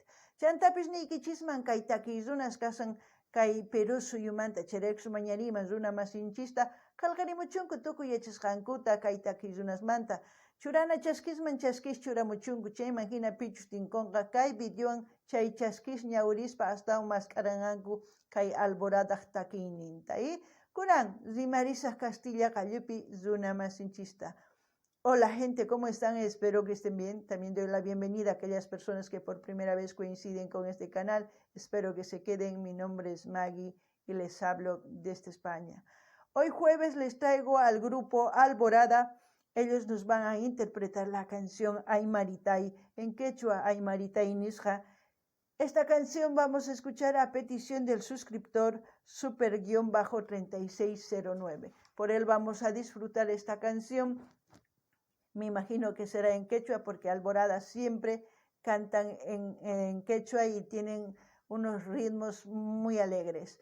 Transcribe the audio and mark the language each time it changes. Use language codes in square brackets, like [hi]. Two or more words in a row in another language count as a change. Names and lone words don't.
[qu] Chantapis niykichisman kay takizunas kasan kay Perú suyumanta chiraykus mañariman runa masinchista qillqarimuchunku tukuy yachasqankuta kay takizunasmanta churana chaskisman chaskis churamuchunku chayman hina pichus tinkunqa kay videowan chay chaskis ñawrispa astawan masqarananku kay Alborada takiyninta kunan rimarisaq Castilla qallupi runa masinchista. [es] Hola gente, ¿cómo están? Espero que estén bien. También doy la bienvenida a aquellas personas que por primera vez coinciden con este canal. Espero que se queden. Mi nombre es Maggie y les hablo desde España. Hoy jueves les traigo al grupo Alborada. Ellos nos van a interpretar la canción Aymaritay, en quechua [qu] Aymaritay nisqa. [es] Esta canción vamos a escuchar a petición del suscriptor super_3609. Por él vamos a disfrutar esta canción. Me imagino que será en quechua porque Alborada siempre cantan en quechua y tienen unos ritmos muy alegres.